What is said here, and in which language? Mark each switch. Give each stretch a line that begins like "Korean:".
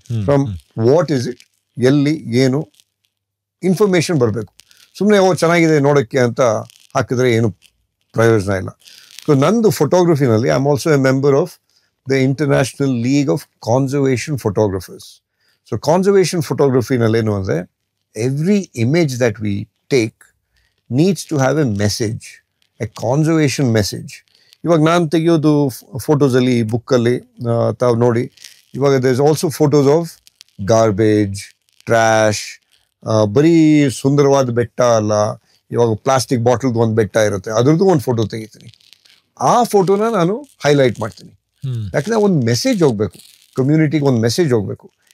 English: from what is it,
Kannada: ಎಲ್ಲಿ, ಏನು information ಬರಬೇಕು. ಸುಮ್ಮನೆ ಚೆನ್ನಾಗಿದೆ ನೋಡೋಕ್ಕೆ ಅಂತ ಹಾಕಿದ್ರೆ ಏನು ಪ್ರಯೋಜನ ಇಲ್ಲ. ಸೊ ನಂದು ಫೋಟೋಗ್ರಫಿನಲ್ಲಿ
English: I am also a member of the international league of conservation photographers. So
Kannada: conservation ಫೋಟೋಗ್ರಫಿನಲ್ಲೇನು ಅಂದರೆ,
English: Every image that we take needs to have a message, a conservation message.
Kannada: ಇವಾಗ ನಾನು ತೆಗೆಯೋದು ಫೋಟೋಸಲ್ಲಿ ಬುಕ್ಕಲ್ಲಿ ತಾವು ನೋಡಿ, ಇವಾಗ
English: there is also photos of garbage, trash,
Kannada: ಬರೀ ಸುಂದರವಾದ ಬೆಟ್ಟ ಅಲ್ಲ, ಇವಾಗ ಪ್ಲಾಸ್ಟಿಕ್ ಬಾಟಲ್ದು ಒಂದು ಬೆಟ್ಟ ಇರುತ್ತೆ, ಅದ್ರದ್ದು ಒಂದು ಫೋಟೋ ತೆಗಿತೀನಿ. ಆ ಫೋಟೋನ ನಾನು ಹೈಲೈಟ್ ಮಾಡ್ತೀನಿ. ಯಾಕಂದರೆ ಒಂದು ಮೆಸೇಜ್ ಹೋಗಬೇಕು, ಕಮ್ಯುನಿಟಿಗೆ ಒಂದು ಮೆಸೇಜ್ ಹೋಗಬೇಕು.